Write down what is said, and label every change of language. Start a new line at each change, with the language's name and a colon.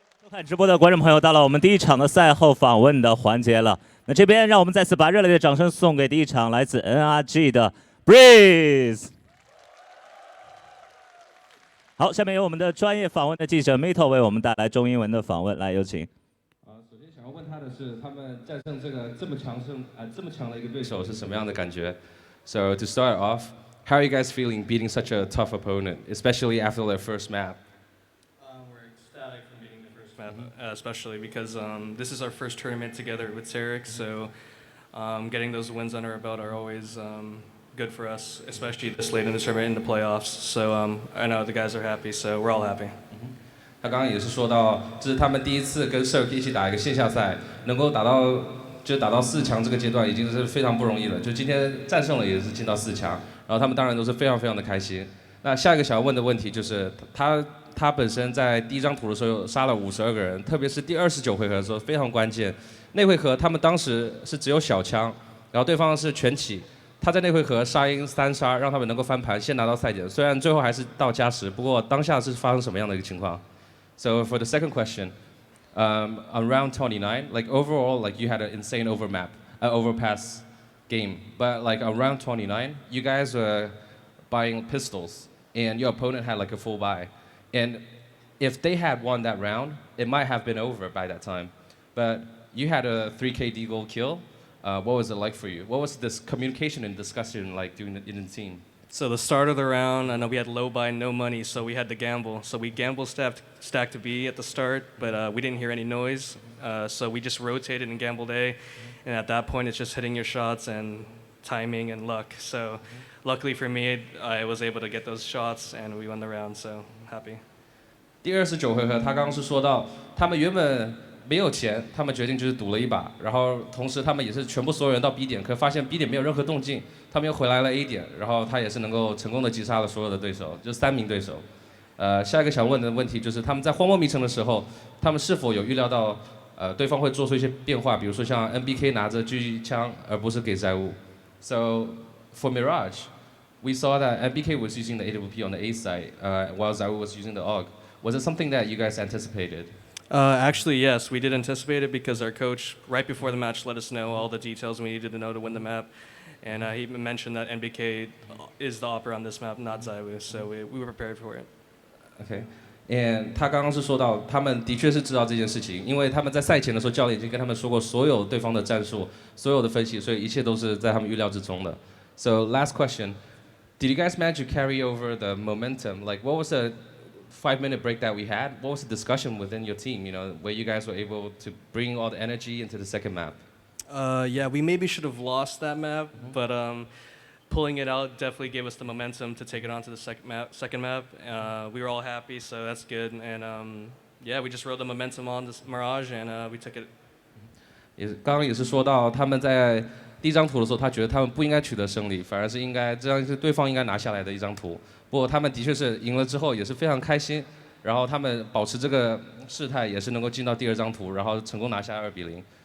Chinese: 看直播的观众朋友，到了我们第一场的赛后访问的环节了。那这边让我们再次把热烈的掌声送给第一场来自 NRG 的 Breeze。好，下面由我们的专业访问的记者 Mito 为我们带来中英文的访问，来有请。首先想要问他的是，他们战胜这么强的一个对手是什么样的感觉 ？
English: So to start off, how are you guys feeling beating such a tough opponent, especially after their first map? We're map, especially because this is our first tournament together with Sarek, so getting those wins under our belt are always good for us, especially this late in the tournament in the playoffs. So I know the guys are happy, so we're all happy.
Chinese: 他刚刚也是说到，这是他们第一次跟 Cirque 一起打一个线下赛，能够打到4强这个阶段，已经是非常不容易了。就今天战胜了，也是进到4强，然后他们当然都是非常非常的开心。那下一个想要问的问题就是，他本身在第一张图的时候杀了52个人，特别是第29回合的时候非常关键。那回合他们当时是只有小枪，然后对方是全起，他在那回合杀赢3杀，让他们能够翻盘，先拿到赛点。虽然最后还是到加时，不过当下是发生什么样的一个情况？
English: So for the second question, on round 29, like overall, like you had an insane overpass game, but like on round 29, you guys were buying pistols, and your opponent had like a full buy, and if they had won that round, it might have been over by that time, but you had a 3K D-gold kill. What was it like for you? What was this communication and discussion like in the team? So the start of the round, I know we had low buy, no money, so we had to gamble. So we gamble stacked to B at the start, but we didn't hear any noise. So we just rotated and gambled A. And at that point, it's just hitting your shots and timing and luck. So luckily for me, I was able to get those shots and we won the round, so happy.
Chinese: 第29回合，他刚刚是说到，他们原本没有钱，他们决定就是赌了一把，然后同时他们也是全部所有人到 B 点，可发现 B 点没有任何动静，他们又回来了 A 点，然后他也是能够成功的击杀了所有的对手，就3名对手。下一个想问的问题就是他们在荒漠迷城的时候，他们是否有预料到对方会做出一些变化，比如说像 NBK 拿着狙击枪而不是给债务。
English: So for Mirage, we saw that NBK was using the AWP on the A side, while Zaiwu was using the AUG. Was it something that you guys anticipated? Actually, yes, we did anticipate it because our coach, right before the match, let us know all the details we needed to know to win the map. And he mentioned that NBK is the opera on this map, not Zaiwu, so we were prepared for it. Okay.
Chinese: And 他刚刚是说到，他们的确是知道这件事情，因为他们在赛前的时候，教练已经跟他们说过所有对方的战术、所有的分析，所以一切都是在他们预料之中的。
English: So last question, did you guys manage to carry over the momentum? Like, what was the 5-minute break that we had? What was the discussion within your team? You know, where you guys were able to bring all the energy into the second map? Yeah, we maybe should have lost that map, but pulling it out definitely gave us the momentum to take it on to the second map. We were all happy, so that's good. And yeah, we just rode the momentum on this Mirage, and we took it.
Chinese: 刚刚也是说到，他们在第一张图的时候，他觉得他们不应该取得胜利，反而是应该这样是对方应该拿下来的一张图。不过他们的确是赢了之后也是非常开心，然后他们保持这个势态，也是能够进到第2张图，然后成功拿下2比0。